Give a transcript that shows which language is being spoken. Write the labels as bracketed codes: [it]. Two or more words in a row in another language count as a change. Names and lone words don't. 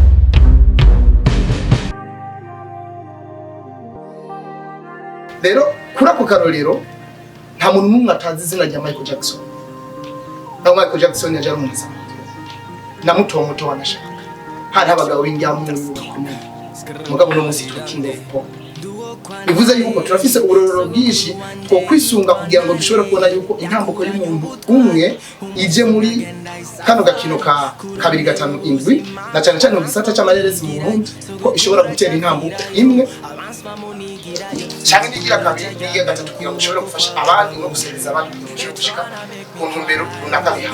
[rn] Rero kuri ako karorero nta muntu n'umwe atazi izina rya Michael Jackson. Na Michael Jackson yaje ari umuntu na muto wanashaka. Hari abagabo b'injyamunyu bakomeye. Mugabo no muziki [en] king of pop. [rn] Bivuze yuko turafise uburorero bwinshi two kwisunga kugira ngo dushobore kubona yuko intambuko y'umuntu umwe ije muri kano gakino ka 2-5 na cyane cyane mu gisata cy'amarerezi mu Burundi ko ishobora gutera intambuko imwe cyane n'igira kabiri n'igira gatatu kugira ngo ushobore gufasha abandi no gusereza abandi kugira gushika ku ntumbero runaka biha.